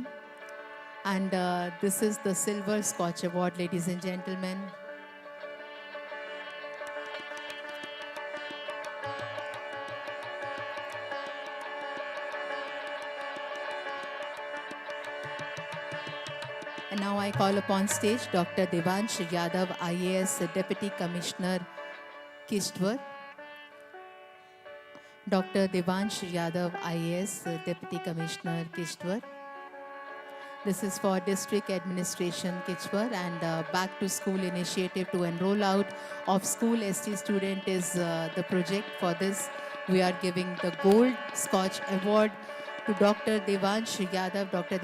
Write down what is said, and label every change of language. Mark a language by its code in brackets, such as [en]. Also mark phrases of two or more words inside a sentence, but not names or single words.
[en] And this is the Silver Scotch Award, ladies and gentlemen. And now I call upon stage Dr. Devansh Yadav, IAS Deputy Commissioner, Kishtwar. Dr. Devansh Yadav, IAS Deputy Commissioner, Kishtwar. This is for District Administration, Kishtwar, and Back to School initiative to enroll out of school ST student is the project. For this, we are giving the Gold Scotch Award to Dr. Devansh Yadav. Dr.